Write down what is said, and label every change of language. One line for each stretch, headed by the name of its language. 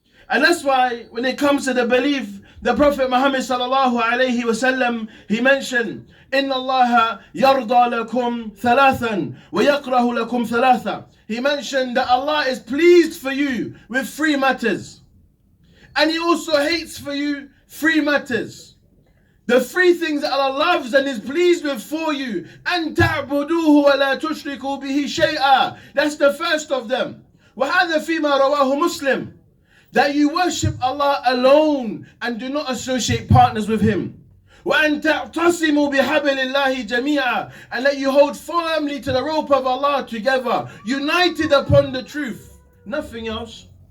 English: And that's why when it comes to the belief, the Prophet Muhammad
Arabic: sallallahu alayhi wa sallam,
English: he mentioned,
Arabic: إِنَّ اللَّهَ يَرْضَى لَكُمْ ثَلَاثًا
English: وَيَقْرَهُ لَكُمْ ثَلَاثًا. He mentioned that Allah is pleased for you with three matters. And He also hates for you three matters. The three things that Allah loves and is pleased with for you.
Arabic: أَن تَعْبُدُوهُ وَلَا تُشْرِكُوا بِهِ شَيْئًا.
English: That's the first of them.
Arabic: وَهَذَا فِيمَا رَوَاهُ Muslim.
English: That you worship Allah alone and do not associate partners with Him.
Arabic: وَأَن تَعْتَصِمُوا بِحَبْلِ اللَّهِ جَمِيعًا.
English: And that you hold firmly to the rope of Allah together, united upon the truth. Nothing else.